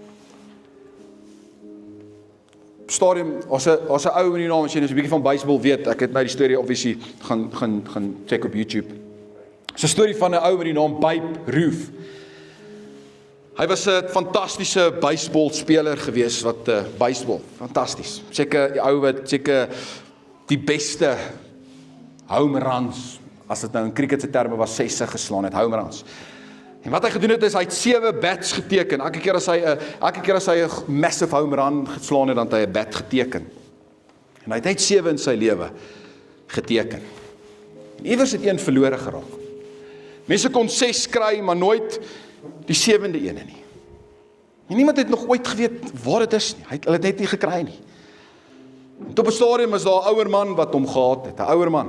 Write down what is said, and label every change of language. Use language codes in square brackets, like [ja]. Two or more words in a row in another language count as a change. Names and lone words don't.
[af] Stadium, as 'n ou in die naam, as jy nou so 'n bietjie van baseball weet, ek het nou die storie obviously gaan check op YouTube. Dis 'n storie van 'n ou met die naam Babe Ruth. Hy was 'n fantastiese baseballspeler gewees, wat baseball, fantasties. Seker die ou wat seker die beste [en] home runs, [af] as dit nou in cricket se terme was, 60 geslaan het, [en] home runs. [af] En wat hy gedoen het is, hy het 7 bats geteken. Elke keer as hy 'n [en] massive home run [af] geslaan het, dan het hy 'n bat geteken. En hy het net 7 in sy lewe geteken. En iewers het een verlore geraak. Mense kon 6 kry, maar nooit die 7de ene nie. En niemand het nog ooit geweet waar dit is nie. Hulle het net nie gekry nie. En op 'n stadium is daar 'n ouer man wat hom gehaat het, 'n ouer man.